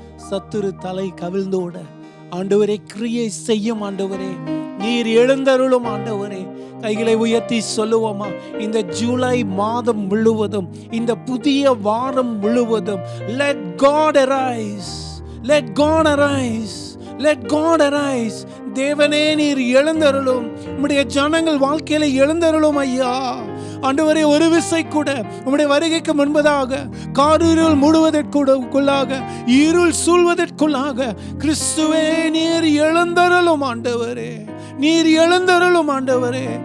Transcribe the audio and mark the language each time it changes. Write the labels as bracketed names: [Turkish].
[Tamil] சத்துரு தலை கவிழ்ந்தோட ஆண்டவரே கிரியை செய்யும் ஆண்டவரே, நீர் எழுந்தருளும் ஆண்டவரே. கைகளை உயர்த்தி சொல்லுவோமா? இந்த ஜூலை மாதம் முழுவதும், இந்த புதிய வாரம் முழுவதும், [English] let God arise, let God arise, let God arise. [Tamil] தேவனே நீர் எழுந்தருளும். உம்முடைய ஜனங்கள் வாழ்க்கையில எழுந்தருளும் ஐயா. ஆண்டவரே, ஒரு விசை கூட உம்முடைய வருகைக்கு முன்பதாக காரிருள் மூடுவதற்குள்ளாக, இருள் சூழ்வதற்குள்ளாக கிறிஸ்துவே நீர் எழுந்தருளும் ஆண்டவரே, நீர் எழுந்தருளும் ஆண்டவரே.